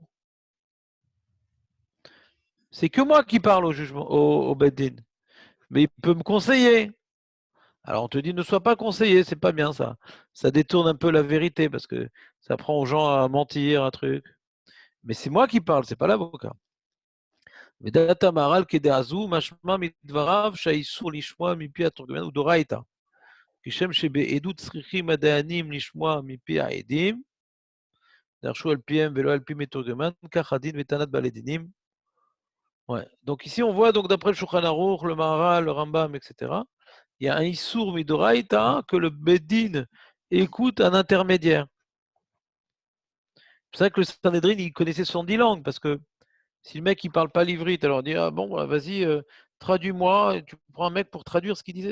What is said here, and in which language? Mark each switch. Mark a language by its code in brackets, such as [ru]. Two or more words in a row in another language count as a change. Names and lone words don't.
[fr] C'est que moi qui parle au jugement, au Beddin. mais il peut me conseiller. Alors on te dit ne sois pas conseillé, c'est pas bien ça. Ça détourne un peu la vérité parce que ça prend aux gens à mentir, un truc. Mais c'est moi qui parle, c'est pas l'avocat. [he] ודעת המהר"ל כדעזו משמע מדבריו שהאיסור לשמוע מפי התורגמן הוא דאורייתא. כשם שבעדות צריכים הדיינים לשמוע מפי העדים, דרשו על פיהם ולא על פי מתורגמן, כך הדין וטענת בעלי דינים. [fr] Ouais. Donc ici on voit, donc d'après le Shulchan Aruch, le Maharal, le Rambam, etc., il y a un [he] איסור מדאורייתא [fr] que le Bedin écoute un intermédiaire. C'est vrai que le Sanhedrin, il connaissait 70 langues, parce que si le mec il parle pas l'ivrite, alors on dit ah bon, bah, vas-y, traduis-moi, et tu prends un mec pour traduire ce qu'il disait.